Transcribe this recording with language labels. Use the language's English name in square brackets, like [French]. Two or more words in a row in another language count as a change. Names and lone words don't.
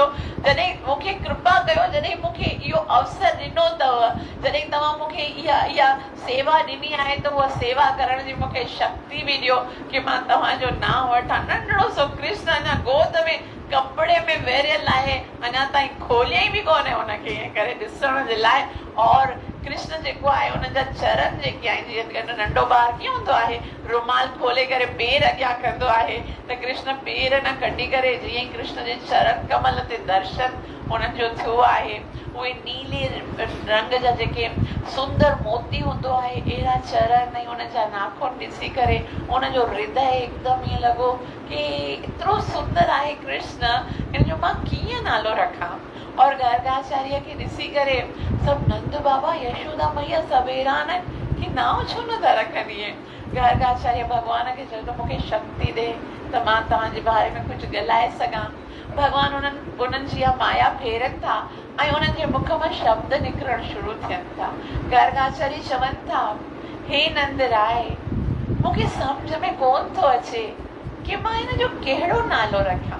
[Sindhi] जॾहिं मूंखे कृपा कयो, जॾहिं मूंखे इहो अवसर ॾिनो अथव, जॾहिं तव्हां मूंखे इहा सेवा ॾिनी आहे, त उहा सेवा करण जी मूंखे शक्ति बि ॾियो कि मां तव्हांजो नाम वठां। नंढड़ो सो कृष्ण अञा गोद में कपिड़े में वेरियल आहे, अञा ताईं खोलियई बि कोन्हे हुनखे ईअं करे ॾिसण जे लाइ। और कृष्ण जेको आहे उनजा चरण जेके आहिनि, जीअं नंढो ॿार कीअं हूंदो आहे, रुमाल खोले करे पेर अॻियां कंदो आहे, त कृष्ण पेर न कढी करे जीअं ई कृष्ण जे चरण कमल ते दर्शन उन्हनि जो थियो आहे। उहे नीले रंग जा जेके सुंदर मोती हूंदो आहे, अहिड़ा चरण ऐं उनजा नाखून ॾिसी करे उनजो हृदय हिकदमि ईअं लॻो कि एतिरो सुंदर आहे कृष्ण, हिन जो मां कीअं नालो रखां। और गर्गाचार्य खे ॾिसी करे सभु नंद बाबा यशोदा मैया सभु हैरान आहिनि कि नाम छो नथा रखनि इहे। गर्गाचार्य भॻवान खे चयो त मूंखे शक्ति ॾे त मां तव्हांजे बारे में कुझु ॻाल्हाए सघां। भॻवान उन्हनि जी माया फेरनि था ऐं उन्हनि जे मुख मां शब्द निकिरणु शुरू थियनि था। गर्गाचार्य चवनि था, हे नंद राय, मूंखे सम्झ में कोन थो अचे कि मां हिन जो कहिड़ो नालो रखां।